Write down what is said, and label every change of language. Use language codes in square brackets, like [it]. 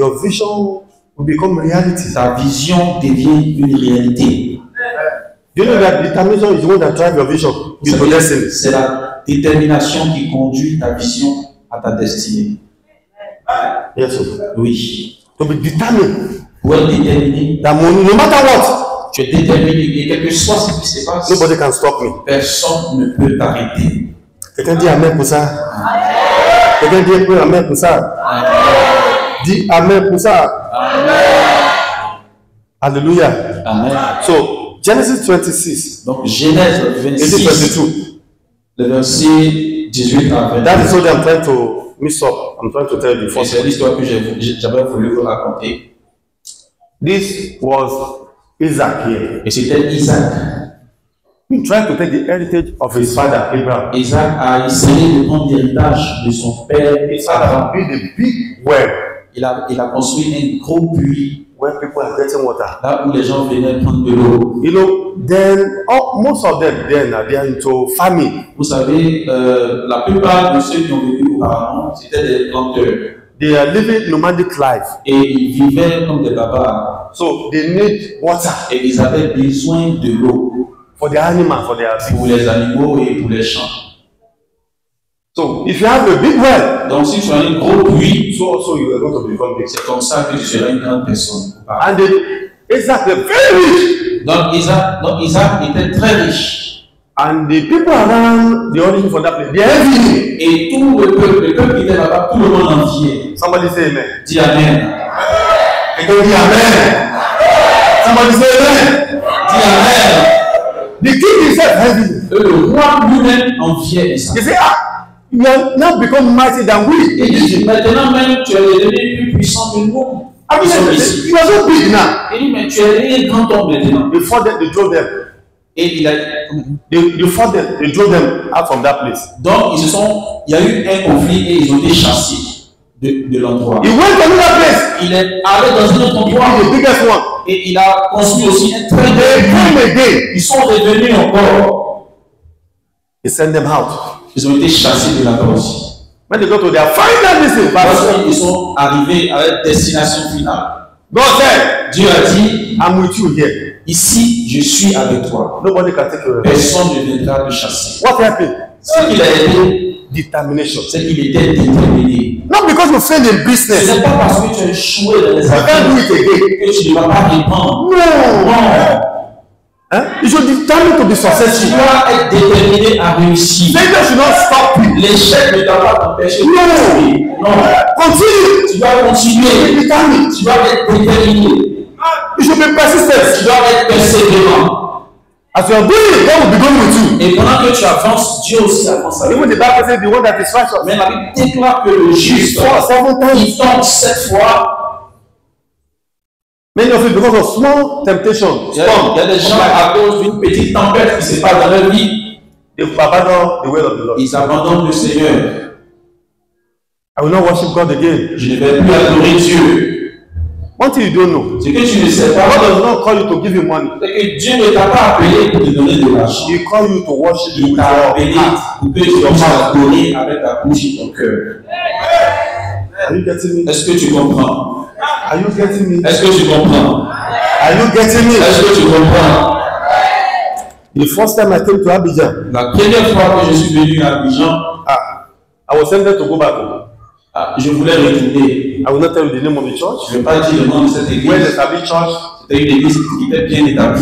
[en] your vision will become reality. [fr] ta vision devient une réalité. [en] Do you know that determination is the one that drives your vision [fr] Vous [en] into [fr] savez, [en] destiny? [fr] c'est la détermination qui conduit ta vision à ta destinée. [en] Yes, sir. [fr] Oui. [en] To be determined [fr] Pour être déterminé, [en] that no matter what, [fr] tu es déterminé et quel que soit ce qui se passe, [en] nobody can stop me. [fr] personne ne peut t'arrêter. Quelqu'un dit amen pour ça. Quelqu'un dit amen pour ça. Dis amen pour ça. [en] Hallelujah. [fr] Amen. [en] So, Genesis 26, [fr] Donc, Genèse 26, [en] 22. [fr] le verset 18 à 20. [en] That is what I'm trying to mix up. I'm trying to tell you [fr] Et [en] first. [fr] c'est l'histoire que j'avais voulu vous raconter. [en] This was Isaac here. [fr] Et c'était Isaac. [en] He tried to take the heritage of his father, Abraham. [fr] Isaac a essayé de prendre l'héritage de son père. [en] Abraham built a big well [fr] Il a construit un gros puits [en] where people are getting water. [fr] là où les gens venaient prendre de l'eau. [en] You know, then most of them then they are into farming. [fr] Vous savez, la plupart de ceux qui ont vécu auparavant, c'était des planteurs. [en] They are living nomadic life. [fr] Et ils vivaient comme des barbares. [en] So they need water [fr] Et ils avaient besoin de l'eau [en] for their animals, for their [fr] pour les animaux et pour les champs. [en] So if you have a big well, [fr] Donc si tu as un gros puits, [en] so also you are going to become big. [fr] c'est comme ça que tu seras une grande personne. [en] And Isaac was very rich. [fr] Donc Isaac était très riche. [en] And the people around the origin for that place, they envy him. [fr] Et tout le peuple qui était là-bas, tout le monde l'enviait. [en] Somebody say amen. [fr] Dis Amen. Quelqu'un dit amen. [en] Somebody say amen. [fr] Dis Amen. [en] The king himself envy him. [fr] Le roi lui-même enviait Isaac. [en] He said, you have now become mighty than we. [fr] Et il dit, maintenant même, tu es devenu plus puissant que nous. [en] I mean, you are so big now. [fr] Il dit, mais tu es devenu un grand homme maintenant. [en] Before that, they drove them. [fr] Et il a... [en] Before that, they drove them out from that place. [fr] Donc, il y a eu un conflit et ils ont été chassés de l'endroit. [en] He went to another place. [fr] Il est allé dans un autre endroit [en] The biggest one. [fr] et il a construit aussi un très [en] They [fr] grand [en] came again. [fr] Ils sont revenus encore. [en] He sent them out. [fr] Ils ont été chassés de là-bas aussi. [en] When they go to their final destination, [fr] Ils sont arrivés à la destination finale. [en] God said, [fr] Dieu a dit, [en] I'm with you here. [fr] ici, je suis avec toi. [en] Nobody can take you away. [fr] Personne ne viendra te chasser. [en] What happened? [fr] Ce qu'il a été, [en] Determination. [fr] c'est qu'il était déterminé. [en] Not because you failed in [fr] Ce [en] business. [fr] n'est pas parce que tu as échoué dans les [en] You can't do [fr] affaires [en] it again. [fr] que tu ne vas pas répondre. [en] No. [fr] Non. Huh? [en] You should determine to be [fr] Tu [en] successful. [fr] dois être déterminé à réussir. [en] Failure should not stop you. [fr] L'échec ne doit pas t'empêcher de réussir. Non. [en] Continue. [fr] Tu dois continuer. [en] Be determined. [fr] Tu dois être déterminé. [en] You should be persistent. [fr] Tu dois être persévérant. [en] As you are doing it, God will be going with you. [fr] Et pendant que tu avances, Dieu aussi avance avec toi. [en] Even the Bible says the one that is righteous. [fr] Mais la Bible déclare que le juste, [en] Seven times. [fr] il tombe 7 fois. [en] Many of it because of small temptation. [fr] Il y a des gens à cause d'une petite tempête qui se passe dans leur vie, [en] They abandon the way of the Lord. [fr] ils abandonnent le Seigneur. [en] I will not worship God again. [fr] Je ne vais plus adorer Dieu. [en] One thing you don't know. [fr] Ce que tu ne sais [en] God [fr] pas, [en] does not call you to give you money. [fr] c'est que Dieu ne t'a pas appelé pour te donner de l'argent. [en] He call you to worship [fr] Il [en] Him with [fr] t'a [en] your [fr] appelé [en] heart. [fr] pour que tu puisses adorer avec ta bouche et ton cœur. [en] Are you getting me? [fr] Est-ce que tu comprends? [en] Are you getting me? [fr] Est-ce que tu comprends? [en] Are you getting me? [fr] Est-ce que tu comprends? [en] The first time I came to Abidjan, [fr] La première fois que je suis venu à Abidjan, [en] I was tempted to go back home. [fr] je voulais retourner. [en] I will not tell you the name of the church. [fr] Je ne vais pas dire le nom de cette [en] Where [fr] église. [en] the Tabi church, [fr] C'était une église qui était bien établie.